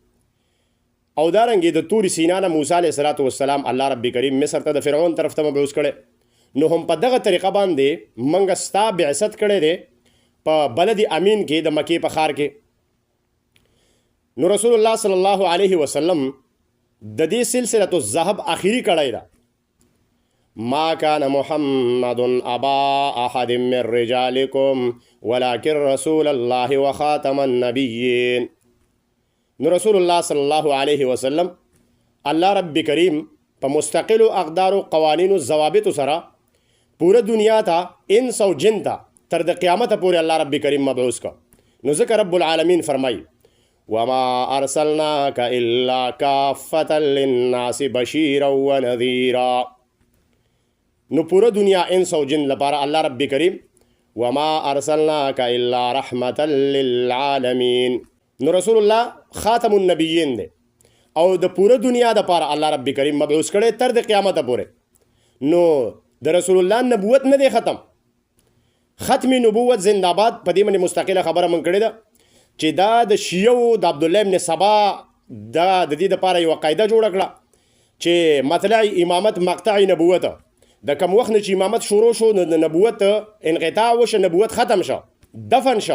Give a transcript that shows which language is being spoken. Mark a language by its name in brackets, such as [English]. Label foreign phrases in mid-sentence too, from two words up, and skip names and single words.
[Pashto] او دارنګې د طور سینا نه موسی [Arabic] علیه الصلاة والسلام [Pashto] الله رب کریم مصر ته د فرعون طرف ته مبعوث کړی. نو هم په دغه طریقه باندې موږ ستا بعثت کړی دی په بلد امین کې د مکې په ښار کې. نو رسول الله [Arabic] صلی الله علیه وسلم [Pashto] د دې سلسله الذهب اخیری کړی ده. [Arabic] ما كان محمد ابا احد من رجالكم ولكن رسول الله وخاتم النبيين. [Pashto] نو رسول الله [Arabic] صلی الله علیه وسلم [Pashto] الله رب کریم په مستقلو اقدارو قوانینو ضوابطو سره پوره دنیا ته انس او جن ته تر د قیامت پورې الله رب کریم مبعوث کا. نو ذکر رب العالمین فرمای: [Arabic] وما ارسلناک الا کافة للناس بشیرا ونذیرا. [Pashto] نو پوره دنیا انس او جن لپاره الله رب کریم [Arabic] وما ارسلناک الا رحمة للعالمین. [Pashto] نو رسول الله خاتم النبیین دی او د پوره دنیا دپاره الله رب کریم مبعوث کړی تر د قیامت پورې. نو د رسول الله نبوت نه دی ختم، ختم نبوت زنده‌باد. په دې باندې مستقله خبره من کړې ده چې دا د شیعو د عبدالله ابن سبا دا د دې دپاره یوه قاعده جوړه کړه چې مطلع امامت مقطع نبوت، د کوم وخت نه چې امامت شروع شو د نبوت انقطاع وشه، نبوت ختم شه، دفن شه.